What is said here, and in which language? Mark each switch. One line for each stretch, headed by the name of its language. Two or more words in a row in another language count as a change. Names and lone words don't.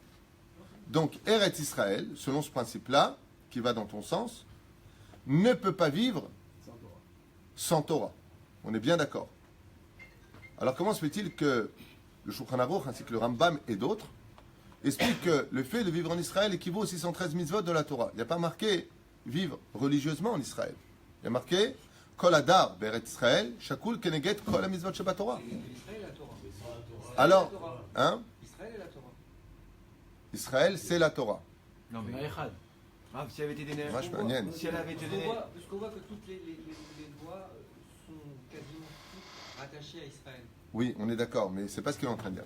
French: Donc Eretz Israël, selon ce principe-là, qui va dans ton sens, ne peut pas vivre sans Torah. On est bien d'accord. Alors comment se fait-il que le Shulchan Aruch ainsi que le Rambam et d'autres expliquent que le fait de vivre en Israël équivaut aux 613 mitzvot de la Torah? Il n'y a pas marqué vivre religieusement en Israël. Il y a marqué
Hebrew: כל הדר בארץ ישראל, שקול כנגד כל המצוות שבתורה.
French: Alors, hein? Israël et la Torah. Israël, c'est la Torah. Non mais. Echad. Ah, si elle avait été donnée. Moi, je peux rien. Si elle avait été donnée. Parce qu'on voit que toutes les lois sont quasiment toutes rattachées à Israël. Oui, on est d'accord, mais c'est pas ce qu'il est en train de dire.